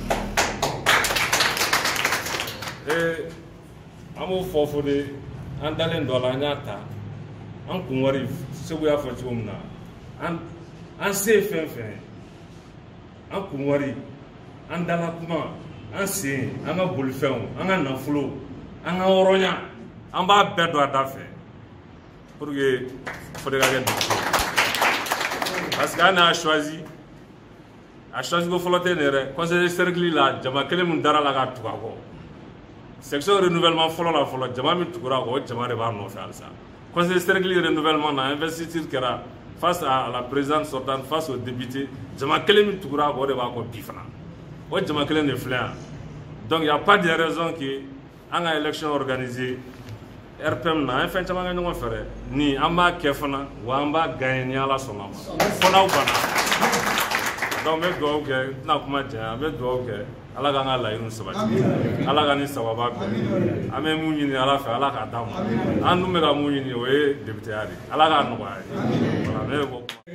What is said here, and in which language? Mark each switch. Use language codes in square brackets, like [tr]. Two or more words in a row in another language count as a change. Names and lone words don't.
[bm] an b'o fɔ Fode an dalen dɔ la an y'a ta an kun wari Segu y'a fɔ cogo min na an se fɛn fɛn an kun wari an dala kuma an sen an ka bolifɛnw an ka nafolo an ka hɔrɔnya an b'a bɛɛ don a da fɛ [fr] pour que [bm] Fode ka kɛ député [fr] parce que [bm] an y'a choisi ko fɔlɔ tɛ nin yɛrɛ [fr] conseiller cercle [bm] la jama kelen min dara la ka tugu a kɔ [fr] section renouvellement [bm] fɔlɔ la fɔlɔ jama min tugura a kɔ o jama de b'a nɔfɛ halisa [fr] conseiller cercle renouvellement [bm] na investiture kɛra [fr] face à la présidente sortante face aux députés [bm] jama kelen min tugura a kɔ o de b'a kɔ bi fana o jama kelen de filɛ yan [fr] donc il y a pas de raison que [bm] an ka [fr] élection organisée [bm] RPM na an ye fɛn caman kɛ ɲɔgɔn fɛ dɛ ni an b'a kɛ fana wa an b'a gagner ni ala sɔnna ma fo n'aw banna donc n bɛ dugawu kɛ n tɛna kuma janya an bɛ dugawu kɛ ala k'an ka laɲiniw sabati ala ka ni sababa bɛn an bɛ mun ɲini ala fɛ ala k'a d'an ma an dun bɛ ka mun ɲini o ye députéya de ala k'a nɔgɔya ye voilà ne bɛ bɔ.